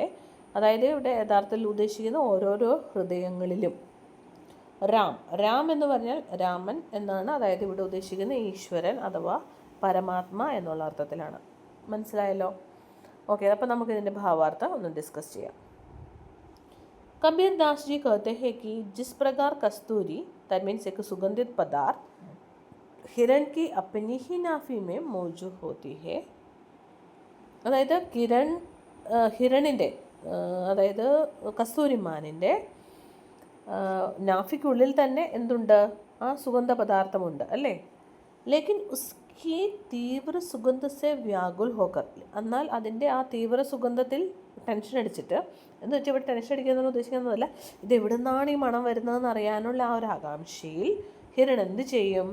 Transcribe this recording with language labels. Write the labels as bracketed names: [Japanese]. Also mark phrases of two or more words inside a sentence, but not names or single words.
[Malayalam] അതായത് ഇവിടെ യഥാർത്ഥത്തിൽ ഉദ്ദേശിക്കുന്ന ഓരോരോ ഹൃദയങ്ങളിലും. രാം എന്ന് പറഞ്ഞാൽ രാമൻ എന്നാണ്. അതായത് ഇവിടെ ഉദ്ദേശിക്കുന്ന ഈശ്വരൻ അഥവാ പരമാത്മ എന്നുള്ള അർത്ഥത്തിലാണ്. മനസ്സിലായല്ലോ? ഓക്കെ, അപ്പോൾ നമുക്കിതിൻ്റെ ഭാവാർത്ഥം ഒന്ന് ഡിസ്കസ് ചെയ്യാം. [Hindi] कबीर दास जी कहते हैं कि जिस प्रकार कस्तूरी [English] that means [Hindi] एक सुगंधित पदार्थ हिरण की अपनी ही नाफी में मौजूद होती है. [Malayalam] അതായത് ഹിരണിൻ്റെ, അതായത് കസ്തൂരിമാനിൻ്റെ നാഫിക്കുള്ളിൽ തന്നെ എന്തുണ്ട്? ആ സുഗന്ധ പദാർത്ഥമുണ്ട് അല്ലേ. [Hindi] लेकिन उसकी तीव्र सुगंध से व्याकुल होकर, [Malayalam] എന്നാൽ അതിൻ്റെ ആ തീവ്ര സുഗന്ധത്തിൽ ടെൻഷൻ അടിച്ചിട്ട്, എന്ന് വെച്ചാൽ ഇവിടെ ടെൻഷൻ അടിക്കുന്നതെന്ന് ഉദ്ദേശിക്കുന്നതല്ല, ഇത് എവിടെ നിന്നാണ് ഈ മണം വരുന്നതെന്ന് അറിയാനുള്ള ആ ഒരു ആകാംക്ഷയിൽ ഹിരൺ എന്ത് ചെയ്യും?